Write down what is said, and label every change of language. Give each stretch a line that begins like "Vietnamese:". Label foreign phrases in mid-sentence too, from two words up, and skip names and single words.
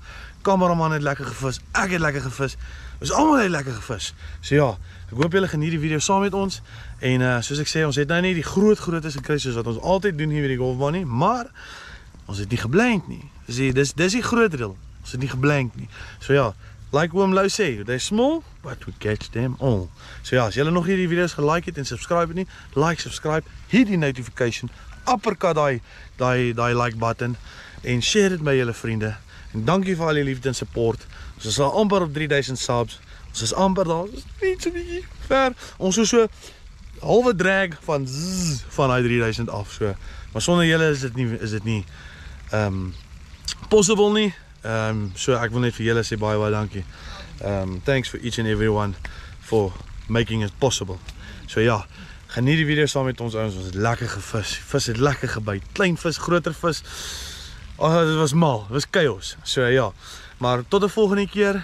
Afrikaans: Kameraman het lekker gevis, ek het lekker gevis. Ons almal het lekker gevis. So ja, ek hoop julle geniet die video saam met ons. En soos ek sê, ons het nou nie die grootes gekry soos wat ons altyd doen hier by die golfbaan nie, maar ons het nie geblank nie. Dis die groot deel. Ons het nie geblank nie. So ja, like Oom Lou sê,
English: they're small, but we catch them all.
Afrikaans: So ja, as julle nog hierdie video's gelike het en subscribe het nie,
English: like, subscribe, hit
Afrikaans: die notification, uppercut daai
English: like button
Afrikaans: en share dit met julle vriende. En dankie vir al die liefde en support. Ons is al amper op 3000 subs. Ons is amper daar, ons is net so bietjie ver. Ons is so halwe drag van daai 3000 af so. Maar sonder julle is dit nie possible nie. So ek wil net vir julle sê baie dankie.
English: Thanks for each and everyone for making it possible.
Afrikaans: So ja, geniet die video saam met ons ouens. Ons het lekker gevis. Vis het lekker gebyt. Klein vis, groter vis. Dit was mal, dit was chaos. So ja, maar tot 'n volgende keer.